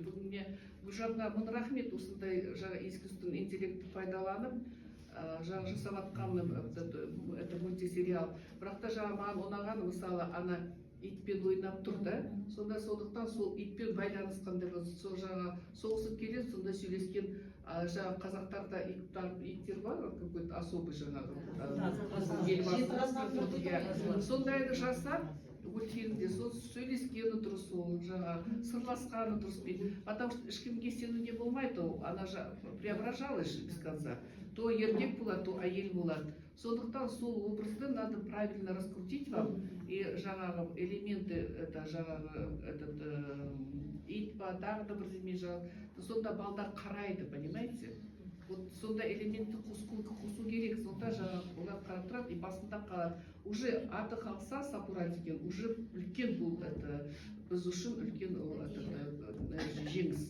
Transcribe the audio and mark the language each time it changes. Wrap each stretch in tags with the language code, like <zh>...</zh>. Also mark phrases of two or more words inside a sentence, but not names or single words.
<kk>Бүгін мне Гүлжанға мың рахмет, осындай жаңа искусственный интеллектті пайдаланып жаңа жасап жатқаным</kk> <ru>это мультисериал.</ru> <kk>Бірақ та жаңа маған ұнаған, мысалы, ана итпен ойнап тұрды. Сонда сондықтан сол итпен байланысқанда сол жаңа соғысып келеді, сонда сөйлескен жаңа қазақтарда иттер бар,</kk> <ru>какой-то особый жаңағы.</ru> <kk>Сондайды жасап мультфильмде сол сөйлескені дұрыс, ол жаңа сырласқаны дұрыс дейді.</kk> <ru>Потому что</ru> <kk>ешкімге сенуге болмайды, ол ана</kk> <ru>преображалась без конца.</ru> <kk>То еркек болады, то әйел болады. Сондықтан сол образды</kk> <ru>надо правильно раскрутить вам, и</ru> <kk>жаңағы</kk> <ru>элементы, это</ru> <kk>жаңағы ит па, тағы да бірдеме жаңағы, сонда балдар қарайды, понимаете? Вот сонда элементті қосу керек, сонда жаңағы олар қарап тұрады, и басында қалады. Уже аты қалса сапура деген, уже үлкен бұл, біз үшін үлкен жеңіс.</kk>